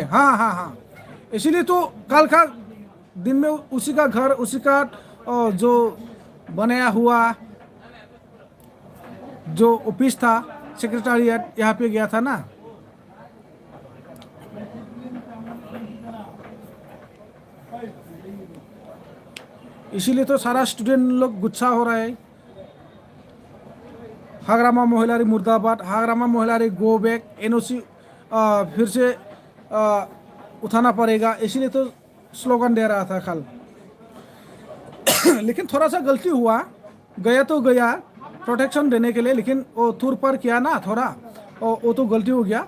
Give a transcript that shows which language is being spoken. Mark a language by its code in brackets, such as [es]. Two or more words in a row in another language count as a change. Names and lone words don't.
[hi] हाँ हाँ हाँ, इसीलिए तो कल का दिन में उसी का घर, उसी का जो बनाया हुआ जो ऑफिस था, सेक्रेटरिएट, यहाँ पे गया था ना। इसीलिए तो सारा स्टूडेंट लोग गुस्सा हो रहा है। हाग्रामा महिलारी मुर्दाबाद, हाग्रामा महिलारी [en] go back, [hi] एनओसी फिर से उठाना पड़ेगा, इसीलिए तो स्लोगन दे रहा था कल। लेकिन थोड़ा सा गलती हुआ, गया तो गया प्रोटेक्शन देने के लिए, लेकिन वो थूर पर किया ना थोड़ा, और वो तो गलती हो गया।